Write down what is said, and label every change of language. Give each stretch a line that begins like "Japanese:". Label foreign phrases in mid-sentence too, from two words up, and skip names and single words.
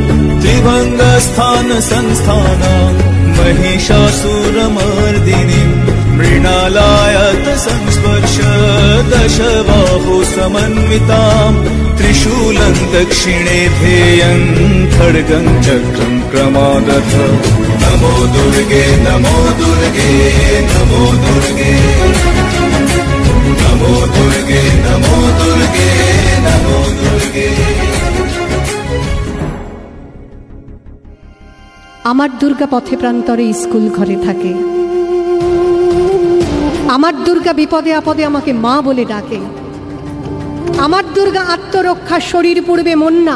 Sanskrit: त्रिभङ्गस्थानसंस्थानां महिषासुरमर्दिनीं मृणालायत संस्पर्श दशबाहु समन्वितां त्रिशूलं दक्षिणे ध्येयं खड्गं चक्रं क्रमागत। नमो दुर्गे नमो दुर्गे नमो दुर्गे नमो दुर्गे नमो दुर्गे नमो दुर्गे।
Bangla: আমার দুর্গা পথে প্রান্তরে স্কুল ঘরে থাকে। আমার দুর্গা বিপদে আপদে আমাকে মা বলে ডাকে। আমার দুর্গা আত্মরক্ষা শরীর পূর্বে মন না।